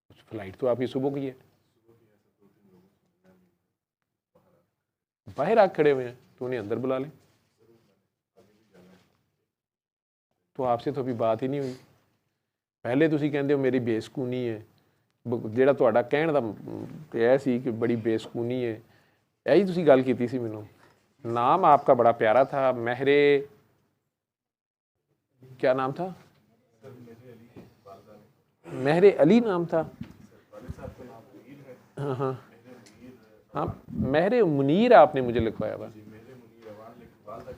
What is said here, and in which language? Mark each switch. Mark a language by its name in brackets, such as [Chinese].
[Hindi] Flight तो आपकी सुबह की है, बाहर आग खड़े हुए हैं तो उन्हें अंदर बुला लें। तो आपसे तो अभी बात ही नहीं हुई। [Punjabi] पहले ਤੁਸੀਂ ਕਹਿੰਦੇ ਹੋ ਮੇਰੀ ਬੇਸਕੂਨੀ ਹੈ, ਜਿਹੜਾ ਤੁਹਾਡਾ ਕਹਿਣ ਦਾ ਇਹ ਸੀ ਕਿ ਬੜੀ ਬੇਸਕੂਨੀ ਹੈ, ਇਹੀ ਤੁਸੀਂ ਗੱਲ ਕੀਤੀ ਸੀ ਮੈਨੂੰ। [Hindi] नाम आपका बड़ा प्यारा था, महरे, क्या नाम था? महरे अली नाम था। हाँ हाँ हाँ, महरे मुनीर आपने मुझे लिखवाया हुआ।